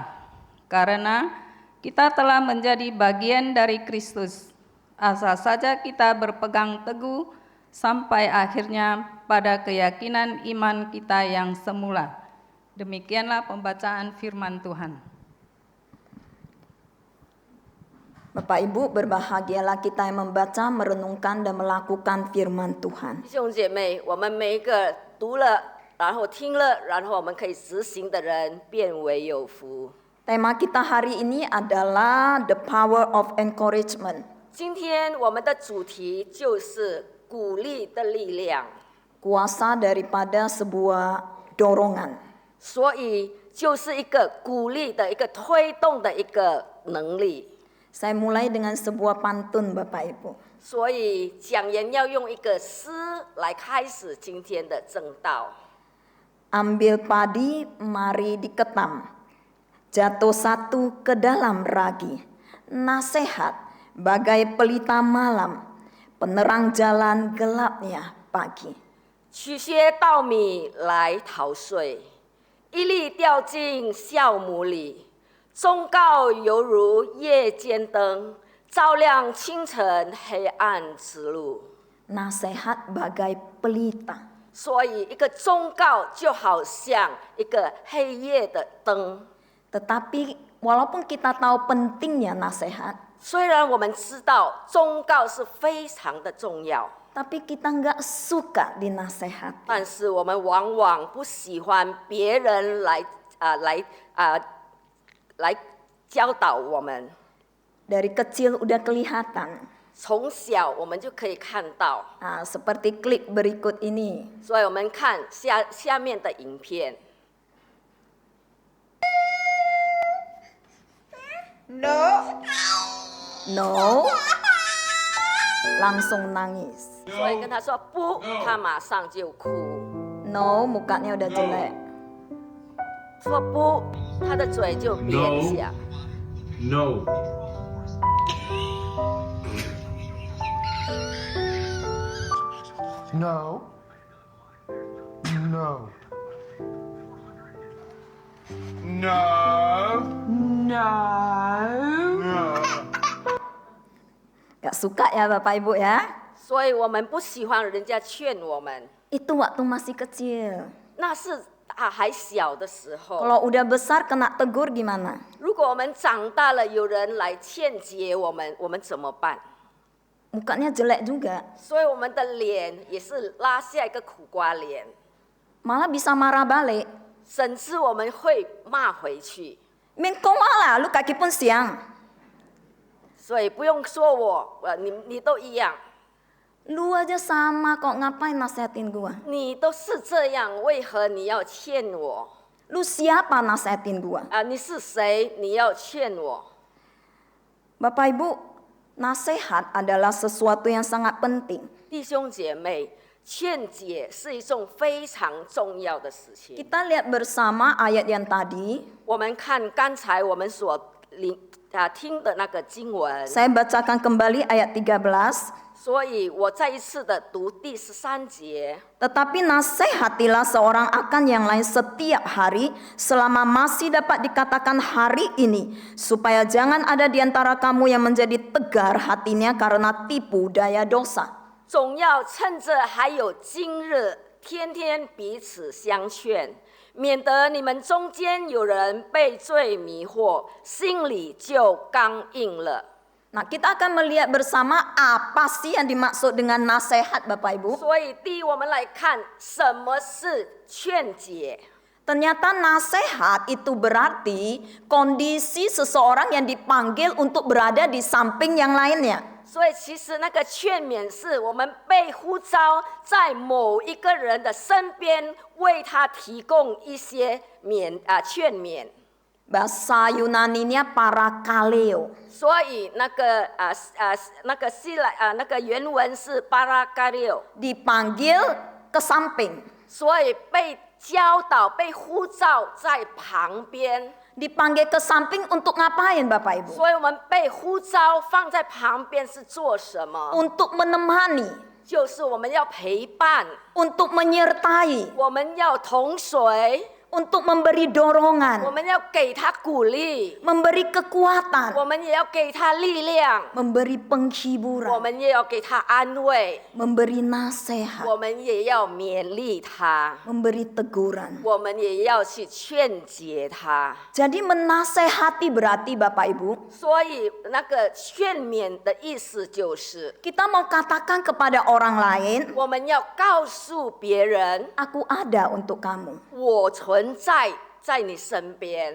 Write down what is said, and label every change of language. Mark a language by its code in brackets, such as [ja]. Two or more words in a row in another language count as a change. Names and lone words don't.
[id] Karena kita telah menjadi bagian dari Kristus, asal saja kita berpegang teguh sampai akhirnya pada keyakinan iman kita yang semula. Demikianlah pembacaan firman Tuhan. Bapak Ibu, berbahagialah kita yang membaca, merenungkan dan melakukan firman Tuhan. [zh] 弟兄姐妹，我们每一个读了，然后听了，然后我们可以执行的人，变为有福。 [id] Tema kita hari ini adalah [en] the power of encouragement. [zh] 今天我们的主题就是鼓励的力量， [id] Kuasa daripada sebuah dorongan. [zh] 所以就是一个鼓励的一个推动的一个能力。 [id] Saya mulai dengan sebuah pantun Bapak Ibu. [zh] 所以讲员要用一个诗来开始今天的正道。 [id] Ambil padi, mari diketam. Jatuh satu ke dalam ragi. Nasihat bagai pelita malam. Penerang jalan gelapnya pagi. [zh] 取些稻米来逃税，一粒掉进酵母里。忠告犹如夜间灯，照亮清晨黑暗之路。 [id] Nasihat bagai pelita. [zh] 所以，一个忠告就好像一个黑夜的灯。 [id] Tetapi walaupun kita tahu pentingnya nasihat, [zh] 虽然我们知道忠告是非常的重要， [id] tapi kita nggak suka dinasehat. [zh] 但是我们往往不喜欢别人来教导我们。 [id] Dari kecil udah kelihatan. [zh] 从小我们就可以看到， [id] Nah, seperti klip berikut ini. [zh] 所以我们看下面的影片。 [id] No. Langsung nangis. [zh] 所以跟他说不，他马上就哭。 [id] No, mukanya udah jelek. [zh] 说不，他的嘴就扁下。 [id] No. No. No. No. No. Gak suka ya Bapak Ibu ya. [zh] 所以我们不喜欢人家劝我们， [id] Itu waktu masih kecil. [zh] 那是还小的时候。 [id] Kalau udah besar kena tegur gimana? [zh] 如果我们长大了，有人来劝解我们，我们怎么办？ [id] Mukanya jelek juga. [zh] 所以我们的脸也是拉下一个苦瓜脸， [id] Malah bisa marah balik. [zh] 甚至我们会骂回去。 [id] Min kau malah, lu kaki pun siang. [zh] 所以不用说我，你都一样， [id] Lu aja sama kok, ngapain nasihatin gua? [zh] 你都是这样，为何你要劝我？ [id] Lu siapa nasehatin gua? [zh] 你是谁？你要劝我。 [id] Bapak Ibu, nasihat adalah sesuatu yang sangat penting. [zh] 弟兄姐妹，劝解是一种非常重要的事情。 [id] Kita lihat bersama ayat yang tadi. [zh] 我们看刚才我们所听的那个经文， [id] Saya bacakan kembali ayat 13. [zh] 所以我再一次的读第13节。 [id] Tetapi nasihatilah seorang akan yang lain setiap hari selama masih dapat dikatakan hari ini, supaya jangan ada di antara kamu yang menjadi tegar hatinya karena tipu daya dosa. [zh] 总要趁着还有今日，天天彼此相劝，免得你们中间有人被罪迷惑，心里就刚硬了。 [id] Nah, kita akan melihat bersama apa sih yang dimaksud dengan nasihat, Bapak Ibu. [zh] 所以，第一，我们来看什么是劝解。 [id] Ternyata nasihat itu berarti kondisi seseorang yang dipanggil untuk berada di samping yang lainnya. [zh] 所以，其实那个劝勉是我们被呼召在某一个人的身边，为他提供一些劝勉。 [id] Bahasa Yunaninya parakaleo. [zh] 所以那个原文是巴拉嘎六， [id] Dipanggil ke samping. [zh] 所以被教导、被呼召在旁边。 [id] Dipanggil ke samping untuk ngapain, Bapak Ibu? [zh] 所以我们被呼召放在旁边是做什么？ [id] Untuk menemani, [zh] 就是我们要陪伴， [id] untuk menyertai, [zh] 我们要同随， [id] untuk memberi [zh] 我 [id] dorongan, [zh] 们要给他鼓励， [id] memberi kekuatan, [zh] 我们也要给他力量， [id] memberi [zh] 我 [id] penghiburan, [zh] 们也要给他安慰， [id] memberi nasihat, [zh] 我们也要勉励他， [id] memberi teguran. [zh] 我们也要去劝解他。 [id] Jadi menasehati berarti Bapak Ibu, [zh] 所以那个劝勉的意思就是， [id] kita mau katakan kepada orang lain, [zh] 我们要告诉别人， [id] aku ada untuk kamu. [zh] 我存在你身边。